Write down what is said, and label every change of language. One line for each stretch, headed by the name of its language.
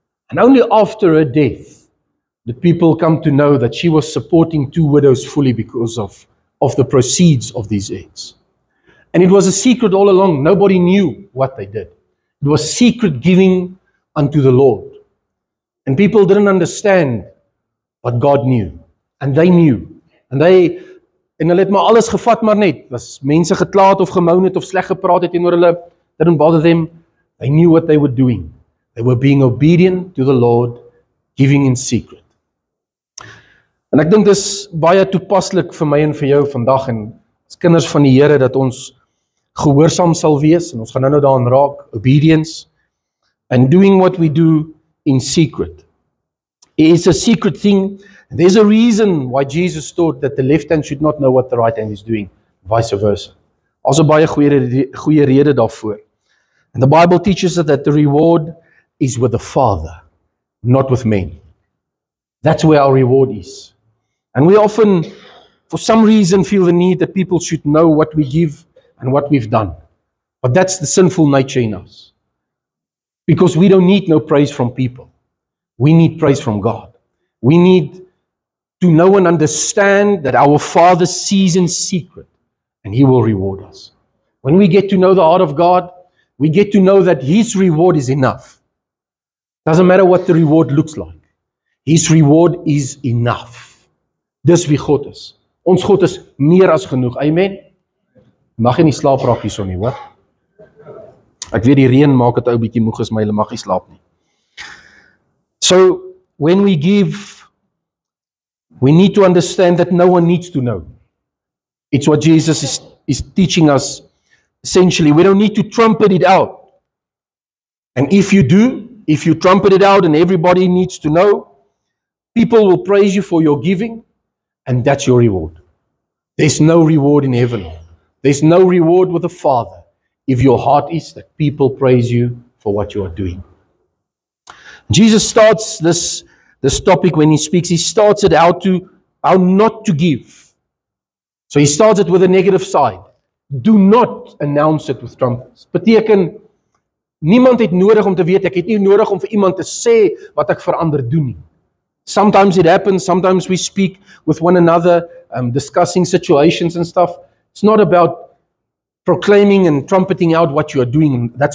English: And only after her death did people come to know that she was supporting two widows fully because of the proceeds of these eggs. And it was a secret all along. Nobody knew what they did. It was secret giving unto the Lord. And people didn't understand, but God knew. And they knew.
Afrikaans: En hulle het maar alles gevat maar net. Was mense geklaat of gemoun het of sleg gepraat het teenoor hulle,
English: didn't bother them. They knew what they were doing. They were being obedient to the Lord, giving in secret.
Afrikaans: En ek dink dis baie toepaslik vir my en vir jou vandag, en as kinders van die Here, dat ons gehoorsaam sal wees, en ons gaan nou daaraan raak,
English: obedience, and doing what we do in secret. It's a secret thing. There's a reason why Jesus taught that the left hand should not know what the right hand is doing, vice versa.
Afrikaans: Also baie goeie rede daarvoor.
English: And the Bible teaches us that the reward is with the Father, not with men. That's where our reward is. And we often, for some reason, feel the need that people should know what we give and what we've done. But that's the sinful nature in us. Because we don't need no praise from people. We need praise from God. We need to know and understand that our Father sees in secret, and He will reward us. When we get to know the heart of God, we get to know that His reward is enough. Doesn't matter what the reward looks like. His reward is enough.
Afrikaans: Dis wie God is. Ons God is meer as genoeg. Amen. Mag jy nie slaap raak hierson nie, hoor? Ek weet die reën maak dit ou bietjie moeg is, maar jy mag nie slaap nie.
English: So when we give, we need to understand that no one needs to know. It's what Jesus is teaching us. Essentially, we don't need to trumpet it out. And if you do, if you trumpet it out and everybody needs to know, people will praise you for your giving, and that's your reward. There's no reward in heaven. There's no reward with the Father if your heart is that people praise you for what you are doing. Jesus starts this topic when He speaks. He starts it how not to give. So He starts it with a negative side. Do not announce it with trumpets.
Afrikaans: Beteken, niemand het nodig om te weet, ek het nie nodig om vir iemand te sê wat ek vir ander doen nie.
English: Sometimes it happens, sometimes we speak with one another, discussing situations and stuff. It's not about proclaiming and trumpeting out what you are doing.